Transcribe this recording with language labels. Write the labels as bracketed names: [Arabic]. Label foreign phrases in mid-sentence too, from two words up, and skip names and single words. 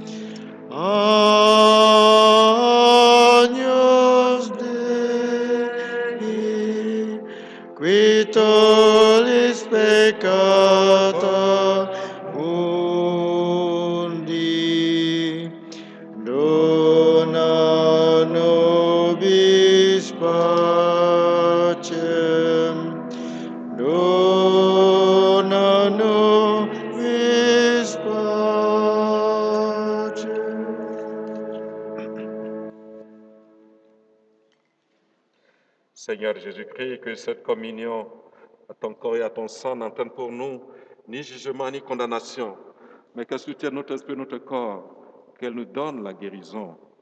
[Latin] Agnus Dei, qui tollis peccata mundi, dona nobis pacem, dona nobis pacem. [French] Seigneur Jésus-Christ, que cette communion à ton corps et à ton sang n'entraîne pour nous ni jugement ni condamnation, mais qu'elle soutienne notre esprit et notre corps, qu'elle nous donne la guérison.